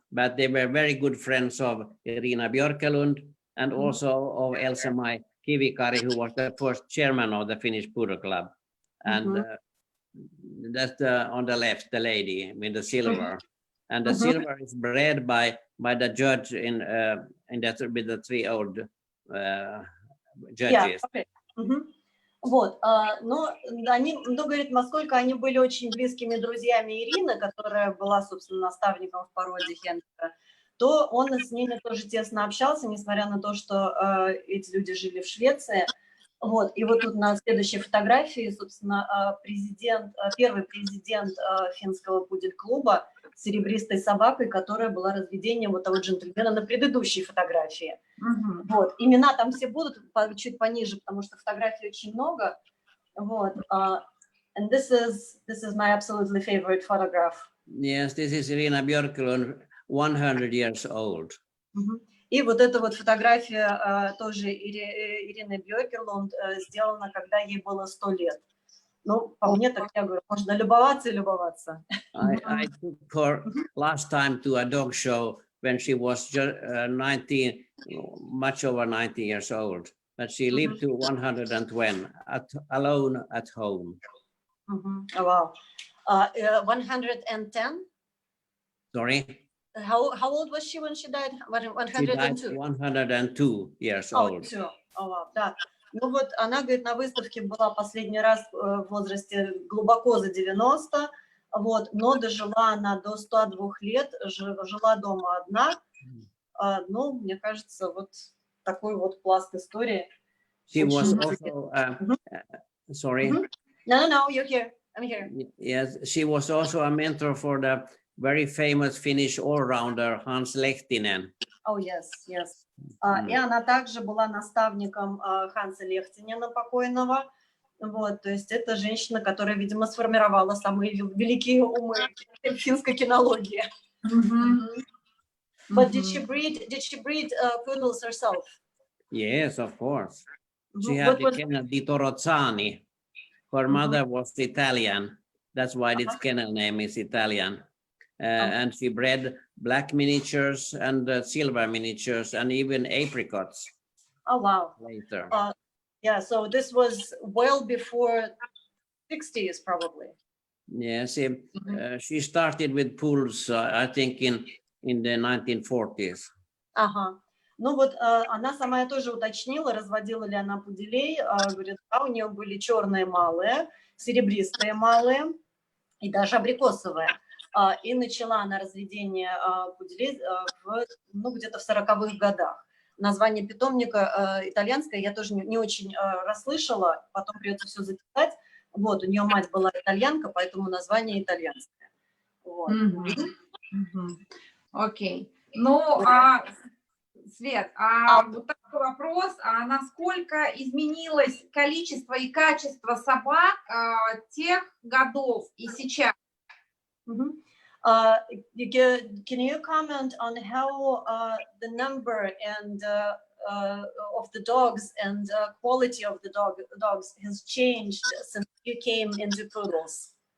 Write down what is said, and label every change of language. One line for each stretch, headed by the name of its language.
English: But they were very good friends of Irina Björkelund and also of Elsa-Maj Kivikari, who was the first chairman of the Finnish Poodle Club. And that's on the left, the lady with the silver. And the silver is bred by the judge in that with the 3 old judges. Yeah, okay.
Russian: Вот, но они, ну, говорит, насколько они были очень близкими друзьями Ирины, которая была, собственно, наставником в породе Хенрика, то он с ними тоже тесно общался, несмотря на то, что эти люди жили в Швеции. Вот, и вот тут на следующей фотографии, собственно, первый президент финского пудель-клуба с серебристой собакой, которая была разведением вот того джентльмена на предыдущей фотографии. Вот, имена там все будут чуть пониже, потому что фотографий очень много. Вот,
English: and this is my absolutely favorite photograph. Yes, this is Irina Björkelund, 100 years old.
Russian: И вот эта вот фотография тоже Ирины Бьörkelund сделана, когда ей было 100 лет. Ну, по мне, так я говорю, можно любоваться и любоваться.
English: I took her last time to a dog show when she was just 19, much over 90 years old. But she lived to 120, alone at home. Wow. 110? Sorry? How old was she when she died? 102? She died 102 years old. Oh, wow,
Russian: да. Ну вот она, говорит, на выставке была последний раз в возрасте глубоко за 90, вот, но дожила она до 102 лет, жила дома одна. Ну, мне кажется, вот такой вот пласт истории.
English: She was also, sorry. No, you're here. I'm here. Yes, she was also a mentor for the very famous Finnish all-rounder Hans Lehtinen. Oh, yes.
Russian: И она также была наставником Ханса Лехтинена покойного. Вот, то есть это женщина, которая, видимо, сформировала самые великие умы финской кинологии.
English: But did she breed poodles herself? Yes, of course. She had the kennel di Torozzani. Her mother was Italian. That's why its kennel name is Italian. And she bred black miniatures and silver miniatures and even apricots. Oh, wow. Later. Yeah, so this was well before 60s, probably. Yeah, she started with pools, I think, in the 1940s.
Russian: Ага. Ну вот она сама тоже уточнила, разводила ли она пуделей. Говорит, да, у нее были черные малые, серебристые малые и даже абрикосовые. И начала она разведение пуделей где-то в 40-х годах. Название питомника итальянское я тоже не очень расслышала, потом придется все записать. Вот, у нее мать была итальянка, поэтому название итальянское. Вот. Окей. Ну, Свет, вот такой вопрос, насколько изменилось количество и качество собак тех годов и сейчас?
English: Can you comment on how the number and of the dogs and quality of the dogs has changed since you came into poodles?